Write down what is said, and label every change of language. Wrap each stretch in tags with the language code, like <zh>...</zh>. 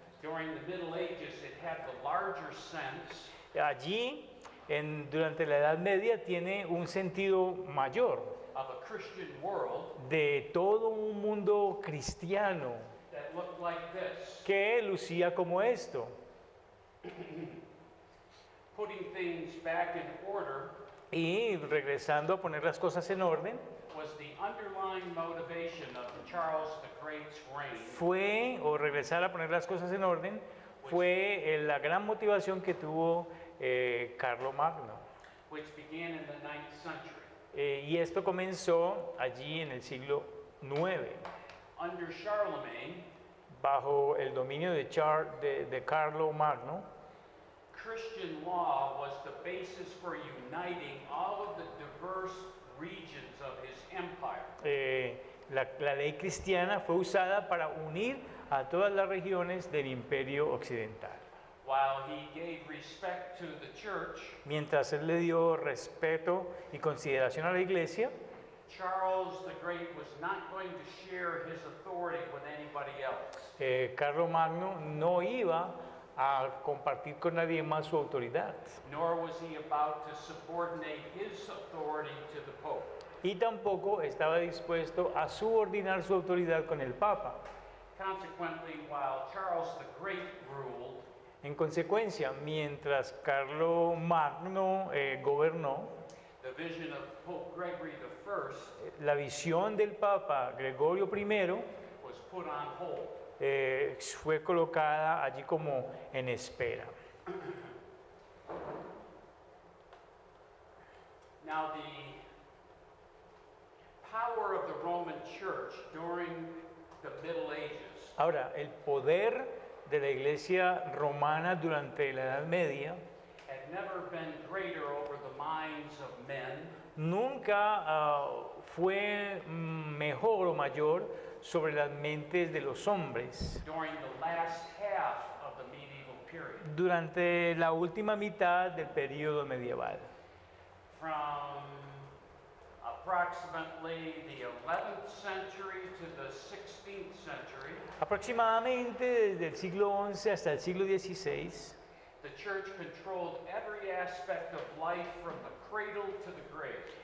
<en>during the Middle Ages it had the larger sense</en> <es>allí durante la Edad Media tiene un sentido mayor</es> <en>of a Christian world</en> <es>de todo un mundo cristiano</es> <en>that looked like this,</en> <es>que lucía como esto,</es> <en>putting things back in order</en> <es>y regresando a poner las cosas en orden</es> <en>was the underlying motivation of Charles the Great's reign,</en> <es>regresar a poner las cosas en orden fue la gran motivación que tuvo Carlomagno.</es> <en>which began in the 9th century.</en> <es>Y esto comenzó allí en el siglo IX,</es> <en>Under Charlemagne,</en> <es>bajo el dominio de Carlomagno.</es> <en>Christian law was the basis for uniting all of the diverse regions of his empire.</en> <es>La ley cristiana fue usada para unir a todas las regiones del Imperio Occidental.</es> <en>While he gave respect to the church,</en> <es>Mientras él le dio respeto y consideración a la iglesia,</es> <en>Charles the Great was not going to share his authority with anybody else.</en> <es>Carlomagno no iba a compartir con nadie más su autoridad.</es> <en>Nor was he about to subordinate his authority to the Pope.</en> <es>y tampoco estaba dispuesto a subordinar su autoridad con el Papa.</es> <en>Consequently, while Charles the Great ruled,</en> <es>En consecuencia, mientras Carlo Magno gobernó,</es> <en>the vision of Pope Gregory I</en> <es>la visión del Papa Gregorio I</es> <en>was put on hold.</en> <es>fue colocada allí como en espera.</es> <en>Now, the power of the Roman Church during the Middle Ages</en> <es>Ahora, el poder de la Iglesia romana durante la Edad Media</es> <en>had never been greater over the minds of men</en> <es>nunca fue mejor o mayor sobre las mentes de los hombres.</es> <en>during the last half of the medieval period.</en> <es>Durante la última mitad del período medieval,</es> <en>From approximately the 11th century to the 16th century,</en> <es>aproximadamente desde el siglo XI hasta el siglo XVI,</es> <en>the church controlled every aspect of life from the cradle to the grave.</en>